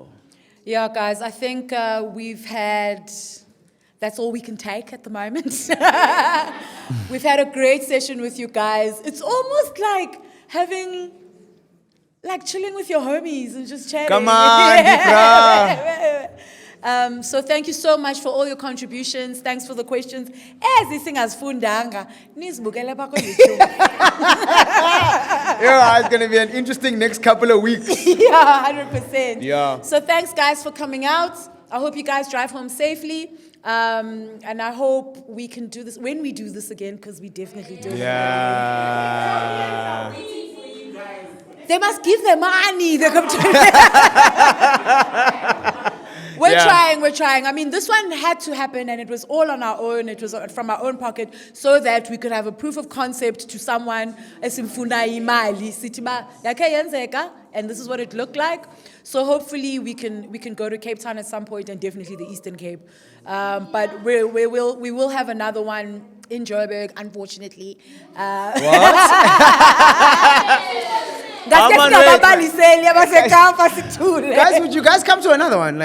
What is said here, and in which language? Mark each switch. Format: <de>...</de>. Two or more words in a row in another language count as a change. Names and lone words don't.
<en>Yeah, guys, I think we've had, that's all we can take at the moment. We've had a great session with you guys. It's almost like chilling with your homies and just chatting. Come on, Dipra. So thank you so much for all your contributions. Thanks for the questions.</en> <xh>Nizibukele pha ku-YouTube.</xh> <en>Yeah, it's going to be an interesting next couple of weeks. Yeah, 100%. Yeah. So thanks, guys, for coming out. I hope you guys drive home safely. And I hope we can do this when we do this again, because we definitely do. Yeah. They must give their money. They come to We're trying. I mean, this one had to happen, and it was all on our own. It was from our own pocket, so that we could have a proof of concept to someone.</en> <xh>Esimfuna imali, sitima yakhe yenzeka,</xh> <en>and this is what it looked like. So hopefully we can go to Cape Town at some point, and definitely the Eastern Cape. But we will have another one in Joburg, unfortunately. Guys, would you guys come to another one?</en>